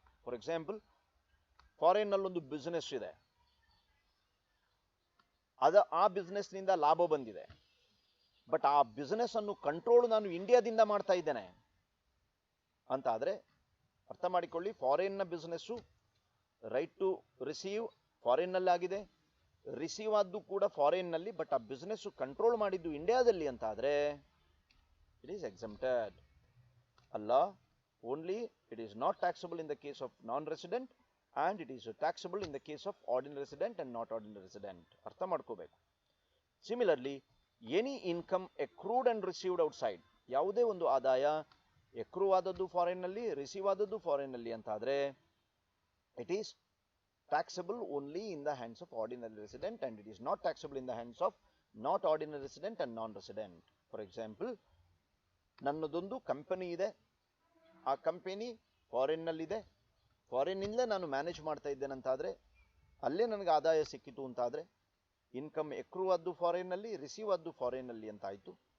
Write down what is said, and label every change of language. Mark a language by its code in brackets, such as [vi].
[kn] For example, ಫಾರಿನ್ನಲ್ಲೊಂದು business ಇದೆ, ಆ ಬಿಸ್ನೆಸ್ನಿಂದ ಲಾಭ ಬಂದಿದೆ, ಬಟ್ ಆ ಬಿಸ್ನೆಸ್ ಅನ್ನು ಕಂಟ್ರೋಲ್ ನಾನು ಇಂಡಿಯಾದಿಂದ ಮಾಡ್ತಾ ಇದ್ದೇನೆ ಅಂತಾದರೆ ಅರ್ಥ ಮಾಡಿಕೊಳ್ಳಿ, ಫಾರಿನ್ನ ಬಿಸ್ನೆಸ್ಸು ರೈಟ್ ಟು ರಿಸೀವ್ ಫಾರಿನ್ನಲ್ಲಿ ಆಗಿದೆ, ರಿಸೀವ್ ಆದ್ದು ಕೂಡ ಫಾರಿನ್ನಲ್ಲಿ, ಬಟ್ ಆ ಬಿಸ್ನೆಸ್ ಕಂಟ್ರೋಲ್ ಮಾಡಿದ್ದು ಇಂಡಿಯಾದಲ್ಲಿ ಅಂತಾದರೆ [en] It is exempted. ಅಲ್ಲ, only it is not taxable in the case of non resident and it is taxable in the case of ordinary resident and not ordinary resident. [kn] ಅರ್ಥ ಮಾಡ್ಕೋಬೇಕು. [en] similarly, any income accrued and received outside, [kn] ಯಾವುದೇ ಒಂದು ಆದಾಯ ಎಕ್ರೂ ಆದದ್ದು ಫಾರಿನ್ನಲ್ಲಿ, receive ಆದದ್ದು ಫಾರಿನ್ನಲ್ಲಿ ಅಂತಾದರೆ [en] It is taxable only in the hands of ordinary resident and it is not taxable in the hands of not ordinary resident and non-resident. [kn] For example, ನನ್ನದೊಂದು company ಇದೆ, ಆ company ಫಾರಿನ್ನಲ್ಲಿದೆ, ಫಾರಿನ್ನಿಂದಲೇ ನಾನು ಮ್ಯಾನೇಜ್ ಮಾಡ್ತಾ ಇದ್ದೇನೆ ಅಂತಾದರೆ, ಅಲ್ಲೇ ನನಗೆ ಆದಾಯ ಸಿಕ್ಕಿತು ಅಂತಾದರೆ ಇನ್ಕಮ್ ಎಕ್ರೂ ಆದ್ದು ಫಾರಿನ್ನಲ್ಲಿ, ರಿಸೀವ್ ಆದ್ದು ಫಾರಿನ್ನಲ್ಲಿ ಅಂತಾಯಿತು.